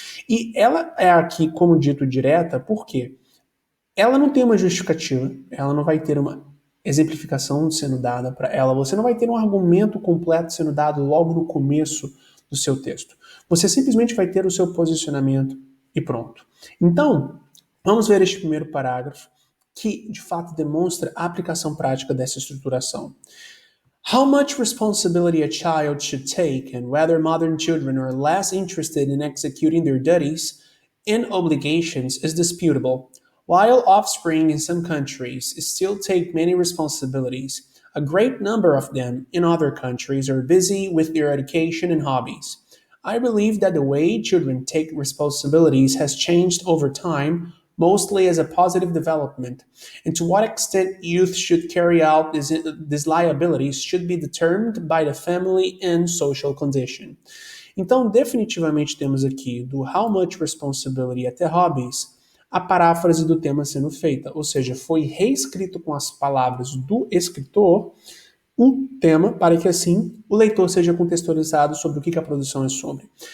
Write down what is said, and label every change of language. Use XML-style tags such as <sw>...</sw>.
<pt>E ela é aqui, como dito, direta, porque ela não tem uma justificativa, ela não vai ter uma exemplificação sendo dada para ela, você não vai ter um argumento completo sendo dado logo no começo do seu texto. Você simplesmente vai ter o seu posicionamento e pronto. Então, vamos ver este primeiro parágrafo que, de fato, demonstra a aplicação prática dessa estruturação.</pt> <en>How much responsibility a child should take and whether modern children are less interested in executing their duties and obligations is disputable. While offspring in some countries still take many responsibilities, a great number of them in other countries are busy with their education and hobbies. I believe that the way children take responsibilities has changed over time, mostly as a positive development, and to what extent youth should carry out these liabilities should be determined by the family and social condition.</en> <pt>Então, definitivamente temos aqui do</pt> <en>how much responsibility</en> <pt>até hobbies, a paráfrase do tema sendo feita, ou seja, foi reescrito com as palavras do escritor o tema para que assim o leitor seja contextualizado sobre o que a produção é sobre.</pt>